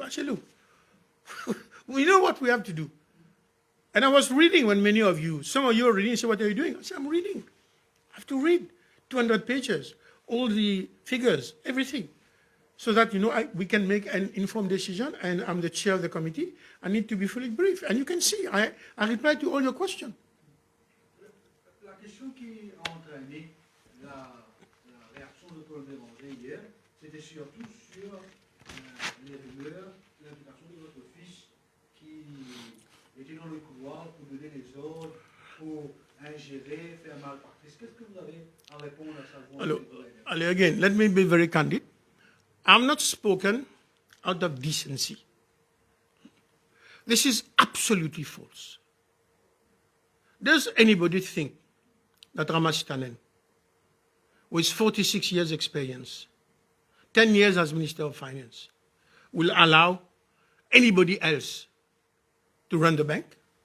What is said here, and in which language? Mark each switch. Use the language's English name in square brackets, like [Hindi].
[English] I said, look, we know what we have to do. And I was reading when many of you, some of you are reading, say, what are you doing? I said, I'm reading. I have to read 200 pages, all the figures, everything. so that, we can make an informed decision, and I'm the chair of the committee. I need to be fully briefed. And you can see, I reply to all your questions. [French] La question qui a entraîné la réaction de Paul Béranger hier, c'était surtout sur les rumeurs, l'implication de votre fils qui était dans le couloir pour donner les ordres, pour ingérer, faire malpractice. Qu'est-ce que vous avez à répondre à ça? [English] Again, let me be very candid. I'm not spoken out of decency. This is absolutely false. Does anybody think that Rama Sithanen, with 46 years experience, 10 years as Minister of Finance, will allow anybody else to run the bank?